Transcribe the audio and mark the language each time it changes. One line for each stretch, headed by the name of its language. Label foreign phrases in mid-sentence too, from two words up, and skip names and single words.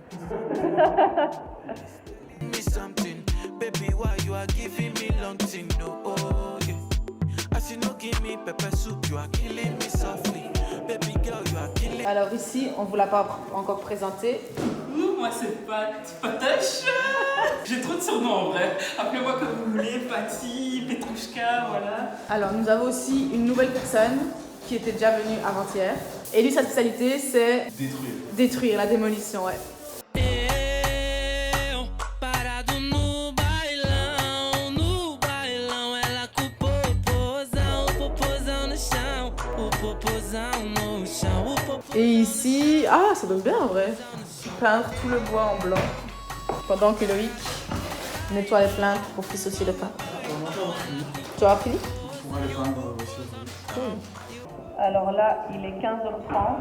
English: Me something, baby. Why you are giving me long thing? No, oh yeah. As you know, give me pepper soup. You are killing me softly, baby girl. You are killing.
French: Alors ici, on vous l'a pas encore présenté. Moi c'est Patoche. J'ai trop de surnoms en vrai. Appelez-moi comme vous voulez, Patty, Petrouchka, voilà. Alors nous avons aussi une nouvelle personne qui était déjà venue avant-hier. Et lui, sa spécialité, c'est détruire, la démolition, ouais.
Portuguese: Parado no bailão, ela com o popozão no chão,
French: Et ici, ah, ça donne bien en vrai. Peindre tout le bois en blanc. Pendant que Loïc nettoie les plaintes pour dissocier le pain. Tu as fini? On va les peindre aussi. Cool. Alors là, il est 15h30.